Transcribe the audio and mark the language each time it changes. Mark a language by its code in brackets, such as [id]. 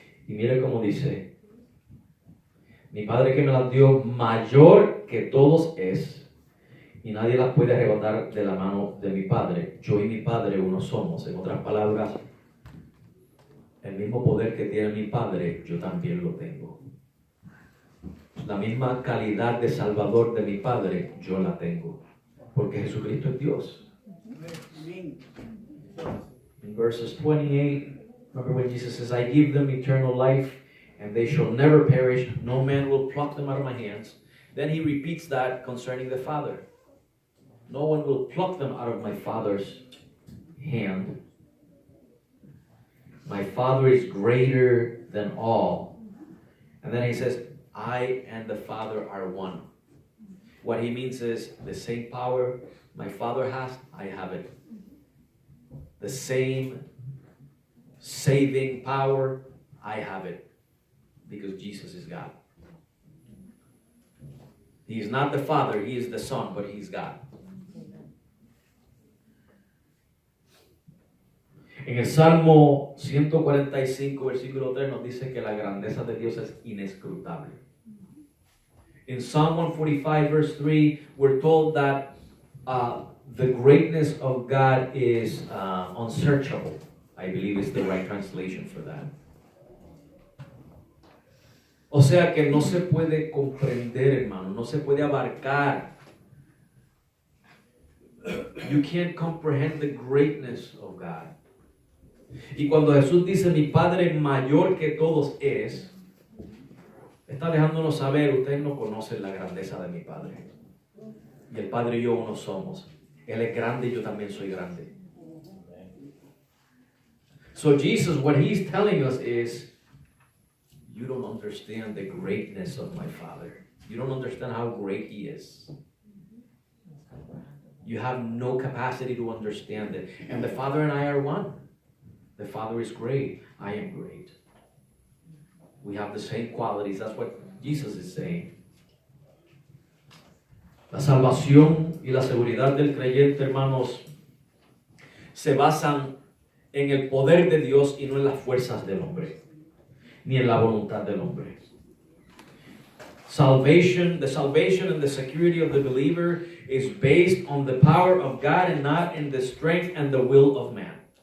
[es] Y mire cómo dice, mi Padre que me las dio mayor que todos es, y nadie las puede arrebatar de la mano de mi Padre. Yo y mi Padre uno somos. En otras palabras, el mismo poder que tiene mi Padre, yo también lo tengo. La misma calidad de Salvador de mi Padre, yo la tengo. Porque Jesucristo es Dios. [en] Amen. In verses 28, remember when Jesus says, I give them eternal life, and they shall never perish. No man will pluck them out of my hands. Then he repeats that concerning the Father. No one will pluck them out of my Father's hand. My Father is greater than all. And then he says, I and the Father are one. What he means is the same power my Father has, I have it. The same saving power, I have it. Because Jesus is God. He is not the Father, He is the Son, but He's God. [es] En el Salmo 145, versículo 3 nos dice que la grandeza de Dios es inescrutable. [en] In Psalm 145 verse 3, we're told that the greatness of God is unsearchable. I believe is the right translation for that. [es] O sea que no se puede comprender, hermano, no se puede abarcar. [en] You can't comprehend the greatness of God. [es] Y cuando Jesús dice, mi Padre mayor que todos es, está dejándonos saber, ustedes no conocen la grandeza de mi Padre. Y el Padre y yo uno somos. Él es grande y yo también soy grande. [en] So Jesus, what he's telling us is, you don't understand the greatness of my Father. You don't understand how great he is. You have no capacity to understand it. And the Father and I are one. The Father is great. I am great. We have the same qualities. That's what Jesus is saying. [es] La salvación y la seguridad del creyente, hermanos, se basan en el poder de Dios y no en las fuerzas del hombre, ni en la voluntad del hombre. [en] The salvation and the security of the believer is based on the power of God and not in the strength and the will of man.